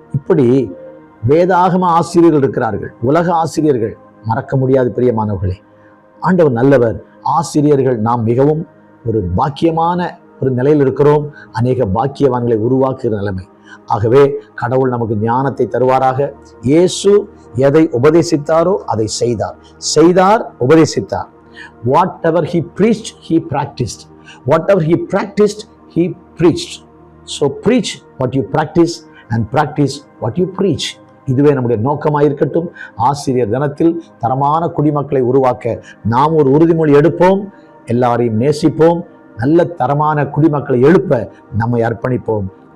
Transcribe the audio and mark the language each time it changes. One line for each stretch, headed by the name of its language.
Tamil: இப்படி வேதாகம ஆசிரியர்கள் இருக்கிறார்கள், உலக ஆசிரியர்கள், மறக்க முடியாது பிரியமானவர்களே. ஆண்டவர் நல்லவர். ஆசிரியர்கள் நாம் மிகவும் ஒரு பாக்கியமான ஒரு நிலையில் இருக்கிறோம். அநேக பாக்கியவான்களை உருவாக்குகிற நிலைமை. ஆகவே கடவுள் நமக்கு ஞானத்தை தருவாராக. இயேசு எதை உபதேசித்தாரோ அதை செய்தார், உபதேசித்தார்.
English: Whatever he preached, he practiced. Whatever he practiced, he preached. So preach what you practice and practice what you preach.
Tamil: இதுவே நம்முடைய நோக்கமாயிருக்கட்டும். ஆசிரியர் தினத்தில் தரமான குடிமக்களை உருவாக்க நாம் ஒரு உறுதிமொழி எடுப்போம். எல்லாரையும் நேசிப்போம். நல்ல தரமான குடிமக்களை எழுப்ப நம்மை அர்ப்பணிப்போம்.